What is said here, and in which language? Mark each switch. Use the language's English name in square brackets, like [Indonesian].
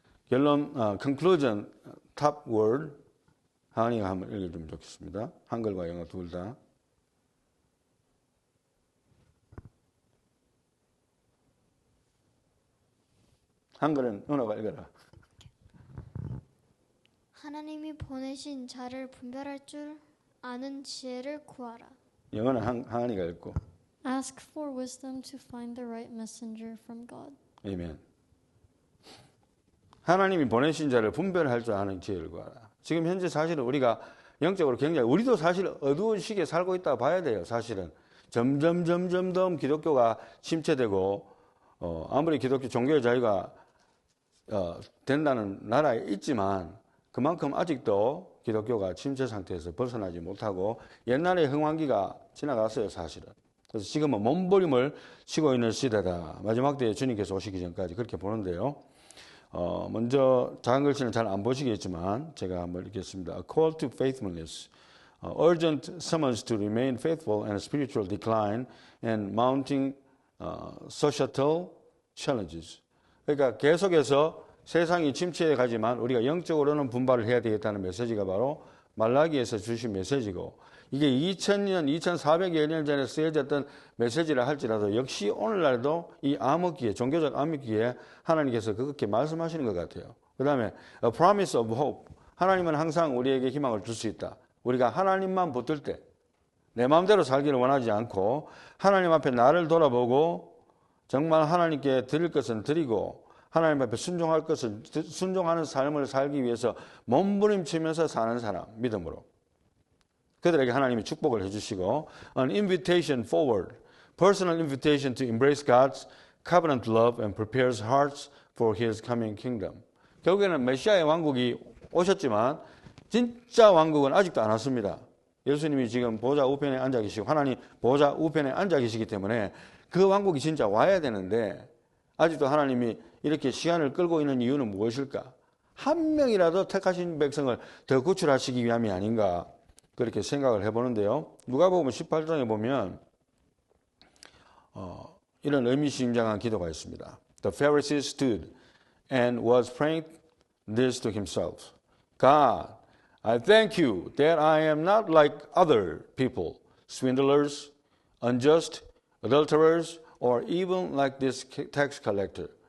[English] 결론, conclusion, top word. [Korean] 하은이가 한번 읽어주면 좋겠습니다. 한글과 영어 둘 다. 한글은 은호가 읽어라. 하나님이 보내신 자를 분별할 줄 아는 지혜를 구하라. 영어는 하은이가 읽고. [English] Ask for wisdom to find the right messenger from God. [Korean] 아멘. 하나님이 보내신 자를 분별할 줄 아는 지혜를 구하라. 지금 현재 사실은 우리가 영적으로 굉장히, 우리도 사실 어두운 시기에 살고 있다고 봐야 돼요. 사실은 점점 더 기독교가 침체되고, 아무리 기독교 종교의 자유가 된다는 나라에 있지만 그만큼 아직도 기독교가 침체 상태에서 벗어나지 못하고 옛날의 흥왕기가 지나갔어요, 사실은. 그래서 지금은 몸부림을 치고 있는 시대다. 마지막 때에 주님께서 오시기 전까지 그렇게 보는데요. 먼저 작은 글씨는 잘 안 보시겠지만 제가 한번 읽겠습니다. [English] A call to faithfulness, urgent summons to remain faithful and spiritual decline and mounting societal challenges. [Korean] 그러니까 계속해서 세상이 침체해 가지만 우리가 영적으로는 분발을 해야 되겠다는 메시지가 바로 말라기에서 주신 메시지고, 이게 2000년, 2400여 년 전에 쓰여졌던 메시지라 할지라도 역시 오늘날도 이 암흑기에, 종교적 암흑기에 하나님께서 그렇게 말씀하시는 것 같아요. 그 다음에 [English] a promise of hope. [Korean] 하나님은 항상 우리에게 희망을 줄 수 있다. 우리가 하나님만 붙들 때, 내 마음대로 살기를 원하지 않고 하나님 앞에 나를 돌아보고 정말 하나님께 드릴 것은 드리고 하나님 앞에 순종할 것을 순종하는 삶을 살기 위해서 몸부림치면서 사는 사람, 믿음으로. 그들에게 하나님이 축복을 해주시고, [English] an invitation forward, personal invitation to embrace God's covenant love and prepares hearts for His coming kingdom. [Korean] 결국에는 메시아의 왕국이 오셨지만 진짜 왕국은 아직도 안 왔습니다. 예수님이 지금 보좌 우편에 앉아 계시고 하나님 보좌 우편에 앉아 계시기 때문에 그 왕국이 진짜 와야 되는데 아직도 하나님이 이렇게 시간을 끌고 있는 이유는 무엇일까? 한 명이라도 택하신 백성을 더 구출하시기 위함이 아닌가 그렇게 생각을 해보는데요. 누가복음 18장에 보면 이런 의미심장한 기도가 있습니다. [English] The Pharisee stood and was praying this to himself. God, I thank you that I am not like other people, swindlers, unjust, adulterers, or even like this tax collector.